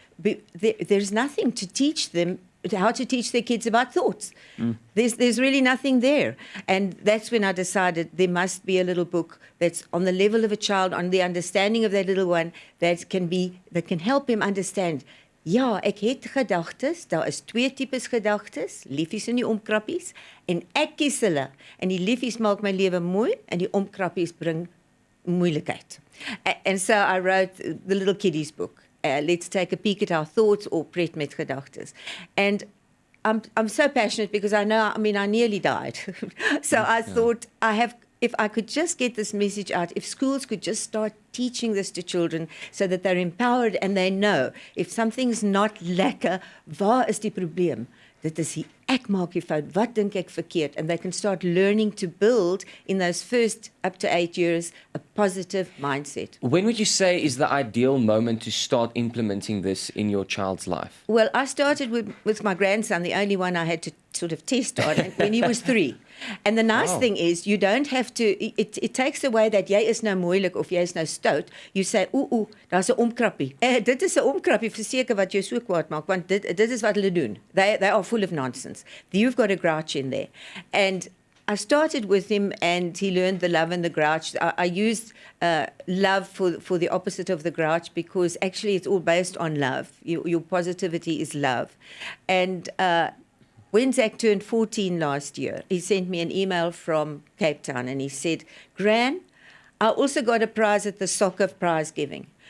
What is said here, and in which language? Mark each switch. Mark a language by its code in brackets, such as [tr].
[en] There's nothing to teach them how to teach their kids about thoughts. There's really nothing there. And that's when I decided there must be a little book that's on the level of a child, on the understanding of that little one, that can help him understand. [af] Ja, ek het gedagtes, daar is 2 tipes gedagtes, liefies en die omkrappies, en ek kies hulle. En die liefies maak my lewe mooi, en die omkrappies bring moeilikheid. [en] And so I wrote the little kiddies book. Let's take a peek at our thoughts, or [af] pret met gedagtes. [en] And I'm so passionate because I nearly died. So I thought I if I could just get this message out, if schools could just start teaching this to children so that they're empowered and they know if something's not lekker, [af] waar is die probleem? Dit is die ek maak die fout, wat dink ek verkeerd? [en] And they can start learning to build in those first up to 8 years a positive mindset. When would you say is the ideal moment to start implementing this in your child's life? Well, I started with my grandson, the only one I had to sort of test on, when he was 3. And the nice Wow. thing is, you don't have to, it takes away that [af] jy is nou moeilik of jy is nou stout. [en] You say, [af] daar's 'n omkrappie. Dit is 'n omkrappie verseker wat jou so kwaad maak, want dit is wat hulle doen. [en] They are full of nonsense. You've got a grouch in there. And I started with him and he learned the love and the grouch. I used love for the opposite of the grouch because actually it's all based on love. Your positivity is love. And when Zach turned 14 last year, he sent me an email from Cape Town and he said, Gran, I also got a prize at the soccer prize giving.